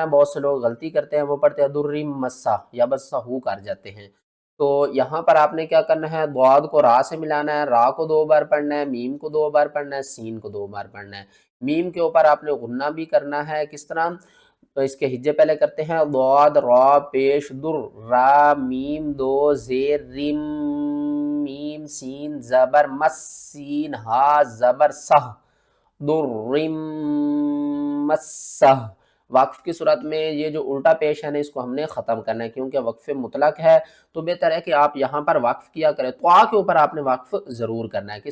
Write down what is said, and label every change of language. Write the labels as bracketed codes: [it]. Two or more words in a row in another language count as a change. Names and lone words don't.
[ur] بہت سے لوگ غلطی کرتے ہیں، وہ پڑھتے ہیں درری مسا یا بس ہو کر جاتے ہیں۔ تو یہاں پر آپ نے کیا کرنا ہے؟ ضاد کو را سے ملانا ہے، را کو 2 بار پڑھنا ہے، میم کو 2 بار پڑھنا ہے، سین کو 2 بار پڑھنا ہے۔ میم کے اوپر آپ نے غنہ بھی کرنا ہے، کس طرح؟ تو اس کے ہجے پہلے کرتے ہیں، ضاد را پیش در، را میم 2 زیر رم، میم سین زبر مس، سین ہا زبر سہ، در رم مسہ، وقف کی صورت میں یہ جو الٹا پیش ہے نا اس کو ہم نے ختم کرنا ہے، کیونکہ وقف مطلق ہے تو بہتر ہے کہ آپ یہاں پر وقف کیا کریں، طا کے اوپر آپ نے وقف ضرور کرنا ہے۔